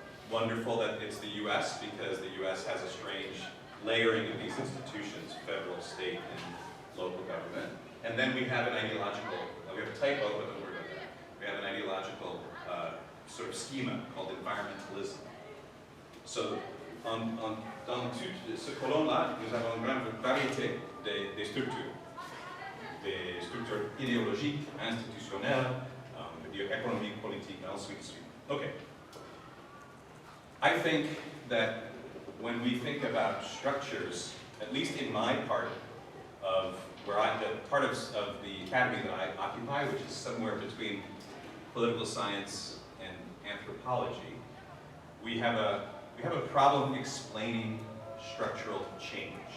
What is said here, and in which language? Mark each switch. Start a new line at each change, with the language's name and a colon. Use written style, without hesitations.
English: Wonderful that it's the US, because the US has a strange layering of these institutions, federal, state, and local government. And then we have an ideological, we have a typo, but don't worry about that. We have an ideological sort of schema called environmentalism.
French: So, dans tout ce colonne-là, nous avons une grande variété des structures idéologiques, institutionnelles, on peut dire économiques, politiques, and ensuite de suite.
English: Okay. I think that when we think about structures, at least in my part of the part of the academy that I occupy, which is somewhere between political science and anthropology, we have a problem explaining structural change.